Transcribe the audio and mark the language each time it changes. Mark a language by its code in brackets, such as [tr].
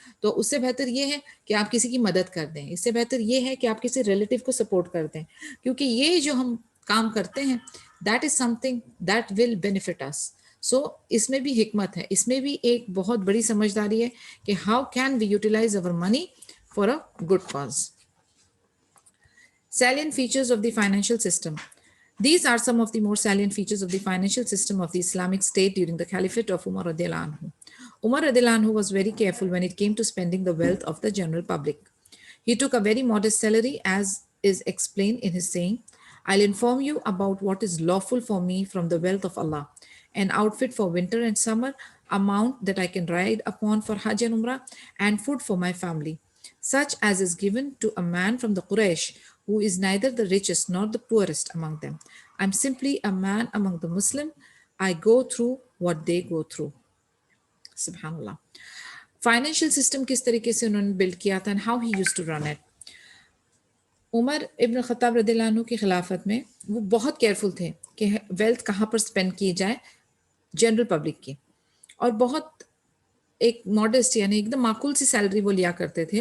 [ur] تو اس سے بہتر یہ ہے کہ آپ کسی کی مدد کر دیں, اس سے بہتر یہ ہے کہ آپ کسی ریلیٹیو کو سپورٹ کر دیں, کیونکہ یہ جو ہم کام کرتے ہیں [en] That is some thing that will benefit us. [ur] سو اس میں بھی حکمت ہے, اس میں بھی ایک بہت بڑی سمجھداری ہے کہ [en] How can we utilise our money for a good cause. Salient features of the financial system. These are some of the more salient features of the financial system of the Islamic State during the Caliphate of Umar radiallahu anhu. Umar radiallahu anhu was very careful when it came to spending the wealth of the general public. He took a very modest salary, as is explained in his saying, I'll inform you about what is lawful for me from the wealth of Allah: an outfit for winter and summer, a mount that I can ride upon for Hajj and Umrah, and food for my family, such as is given to a man from the Quraysh, who is neither the richest nor the poorest among them. I'm simply a man among the Muslim. I go through what they go through. [ar] Subhanallah. [ur] Financial system کس طریقے سے انہوں نے blood کیا تھا [en] and how he used to run it. [ur] عمر ابن خطاب رضی اللہ عنہ کی خلافت میں وہ بہت کیئرفل تھے کہ ویلتھ کہاں پر اسپینڈ کی جائے جنرل پبلک کی, اور بہت ایک ماڈسٹ یعنی ایک دم معقول سی سیلری وہ لیا کرتے تھے.